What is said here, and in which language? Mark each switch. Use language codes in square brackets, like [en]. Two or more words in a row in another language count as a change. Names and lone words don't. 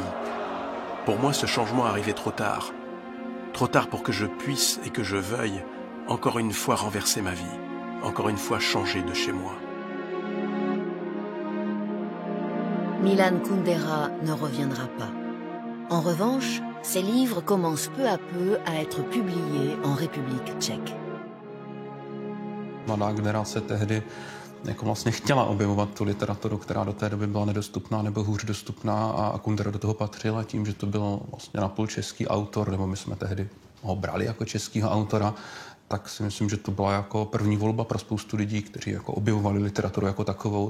[fr] Pour moi, ce changement arrivait trop tard pour que je puisse et que je veuille encore une fois renverser ma vie. encore une fois changé de chez moi. Milan Kundera ne reviendra pas. En revanche, ses livres commencent peu à peu à être publiés en République tchèque. [cs] Mladá generace tehdy jako vlastně chtěla objevovat tu literaturu, která do té doby byla nedostupná nebo hůř dostupná, a Kundera do toho patřila tím, že to byl vlastně napůl český autor, nebo my jsme tehdy ho brali jako českého autora, tak si myslím, že to byla jako první volba pro spoustu lidí, kteří jako objevovali literaturu jako takovou.